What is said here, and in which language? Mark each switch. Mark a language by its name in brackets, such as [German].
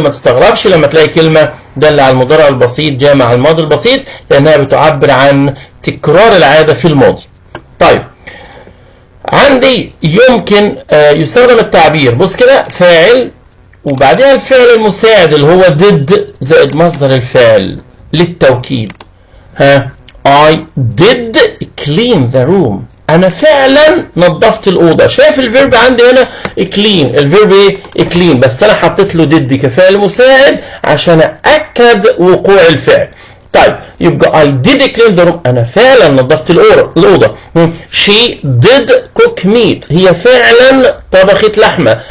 [Arabic] ما تستغربش لما تلاقي كلمة دالة على المضارع البسيط جاء مع الماضي البسيط، لانها بتعبر عن تكرار العادة في الماضي. طيب عندي يمكن يستخدم التعبير، بص كده، فاعل وبعدها الفعل المساعد اللي هو did زائد مصدر الفعل للتوكيد. [English] I did clean the room، [Arabic] انا فعلا نظفت الاوضه. شايف الفيرب عندي هنا clean، الفيرب ايه؟ clean، بس انا حطيت له did كفعل مساعد عشان اكد وقوع الفعل. طيب يبقى [English] I did clean the room، [Arabic] انا فعلا نظفت الاوضه. [English] she did cook meat، [Arabic] هي فعلا طبخت لحمه.